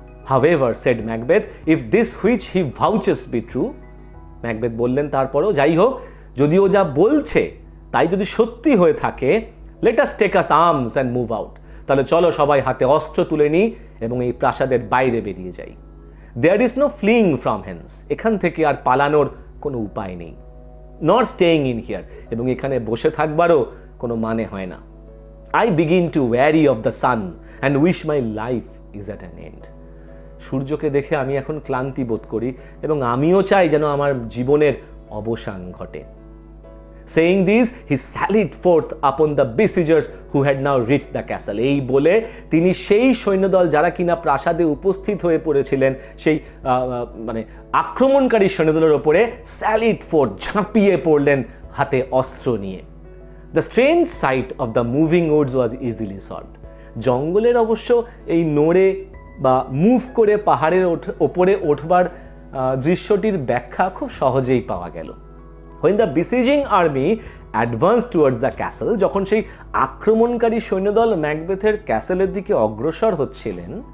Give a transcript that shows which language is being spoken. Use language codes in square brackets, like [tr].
[en] However, said Macbeth, if this which he vouches be true, [bn] Macbeth বললেন তারপরও যাই হোক, যদিও যা বলছে তাই যদি সত্যি হয়ে থাকে, [en] let us take us arms and move out, [bn] তাহলে চলো সবাই হাতে অস্ত্র তুলে নিই এবং এই প্রাসাদের বাইরে বেরিয়ে যাই। [en] There is no fleeing from hence, [bn] এখান থেকে আর পালানোর কোনো উপায় নেই। [en] Not staying in here, [bn] এবং এখানে বসে থাকবারও কোনো মানে হয় না। [en] I begin to weary of the sun and wish my life is at an end. [bn] সূর্যকে দেখে আমি এখন ক্লান্তি বোধ করি এবং আমিও চাই যেন আমার জীবনের অবসান ঘটে। [en] Saying this, he sallied forth upon the besiegers who had now reached the castle. [bn] এই বলে তিনি সেই সৈন্যদল যারা কিনা প্রাসাদে উপস্থিত হয়ে পড়েছিলেন সেই মানে আক্রমণকারী সৈন্যদলের উপরে [en] স্যালিড ফোর্থ, [bn] ঝাঁপিয়ে পড়লেন হাতে অস্ত্র নিয়ে। [en] The strange sight of the moving woods was easily solved. [bn] জঙ্গলের অবশ্য এই নড়ে বা মুভ করে পাহাড়ের ওপরে ওঠবার দৃশ্যটির ব্যাখ্যা খুব সহজেই পাওয়া গেল। [en] When the besieging army advanced towards the castle, [bn] যখন সেই আক্রমণকারী সৈন্যদল ম্যাকবেথের ক্যাসেলের দিকে অগ্রসর হচ্ছিলেন,